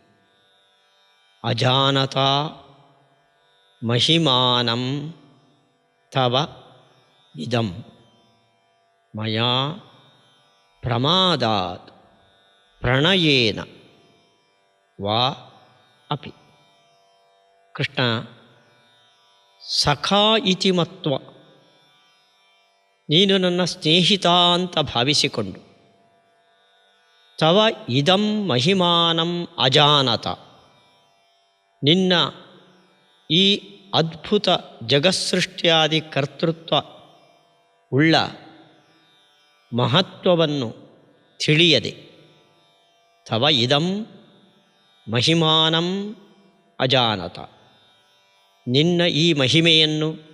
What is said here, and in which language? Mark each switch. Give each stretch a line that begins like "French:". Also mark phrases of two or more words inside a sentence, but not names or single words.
Sanskrit: ಅಜಾನತಾ ಮಹಿಮಾನಂ ತವ ಇದಂ ಮಯಾ ಪ್ರಮಾದಾತ್ ಪ್ರಣಯೇನ ವಾ ಅಪಿ. ಕೃಷ್ಣ ಸಖಾ ಇತಿ ಮತ್ವ,
Kannada: ನೀನು ನನ್ನ ಸ್ನೇಹಿತ ಅಂತ ಭಾವಿಸಿಕೊಂಡು,
Sanskrit: ತವ ಇದಂ ಮಹಿಮಾನಂ ಅಜಾನತ,
Kannada: ನಿನ್ನ ಈ ಅದ್ಭುತ ಜಗತ್ಸೃಷ್ಟಿಯಾದಿ ಕರ್ತೃತ್ವ ಉಳ್ಳ ಮಹತ್ವವನ್ನು ತಿಳಿಯದೆ,
Sanskrit: ತವ ಇದಂ ಮಹಿಮಾನಂ ಅಜಾನತ,
Kannada: ನಿನ್ನ ಈ ಮಹಿಮೆಯನ್ನು